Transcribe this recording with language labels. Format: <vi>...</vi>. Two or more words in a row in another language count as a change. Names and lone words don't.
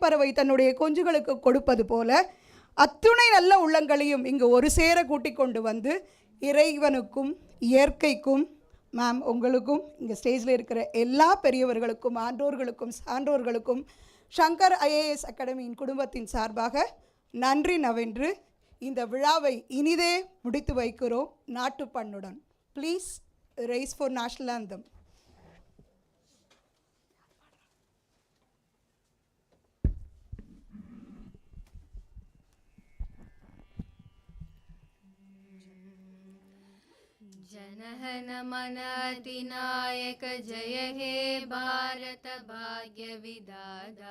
<ta>பறவை தன்னுடைய குஞ்சுகளுக்கு கொடுப்பது போல அத்துணை நல்ல உள்ளங்களையும் இங்கு ஒரு சேர கூட்டிக் கொண்டு வந்து இறைவனுக்கும் இயற்கைக்கும் மேம் உங்களுக்கும் இங்கே ஸ்டேஜில் இருக்கிற எல்லா பெரியவர்களுக்கும் ஆண்டோர்களுக்கும் சான்றோர்களுக்கும் சங்கர் ஐஏஎஸ் அகாடமியின் குடும்பத்தின் சார்பாக நன்றி நவென்று இந்த விழாவை இனிதே முடித்து வைக்கிறோம் நாட்டுப்பண்ணுடன்.</ta> <en>please rise for national anthem.</en> <bn>জনগণ মন অধিনায়ক জয় হে ভারত ভাগ্য বিধাতা</bn>